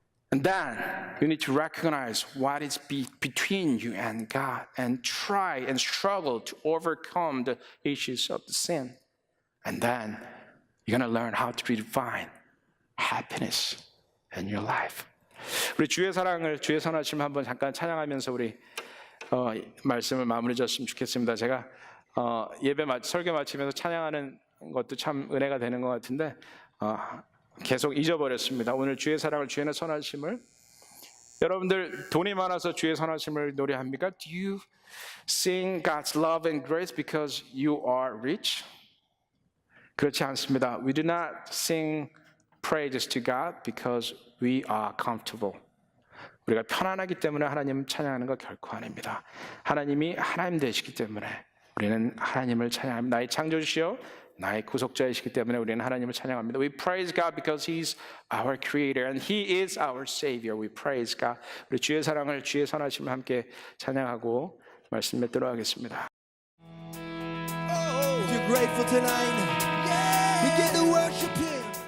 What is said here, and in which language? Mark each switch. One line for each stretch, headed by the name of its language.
English: And then you need to recognize what is between you and God and try and struggle to overcome the issues of the sin. And then You're gonna learn how to redefine happiness in your life.
Korean: 우리 주의 사랑을, 주의 선하심 한번 잠깐 찬양하면서 우리 말씀을 마무리 졌으면 좋겠습니다. 제가 설교 마치면서 찬양하는 것도 참 은혜가 되는 것 같은데 계속 잊어버렸습니다. 오늘 주의 사랑을, 주의 선하심을. 여러분들 돈이 많아서 주의 선하심을 노래합니까?
English: Do you sing God's love and grace because you are rich?
Korean: 그렇지 않습니다.
English: We do not sing praises to God because we are comfortable.
Korean: 우리가 편안하기 때문에 하나님 찬양하는 거 결코 아닙니다. 하나님이 하나님 되시기 때문에 우리는 하나님을 찬양합니다. 나의 창조주시요 나의 구속자이시기 때문에 우리는 하나님을 찬양합니다.
English: We praise God because He's our Creator and He is our Savior. We praise God.
Korean: 우리 주의 사랑을, 주의 선하심을 함께 찬양하고 말씀 맺도록 하겠습니다.
English: If you're grateful tonight, begin to worship Him.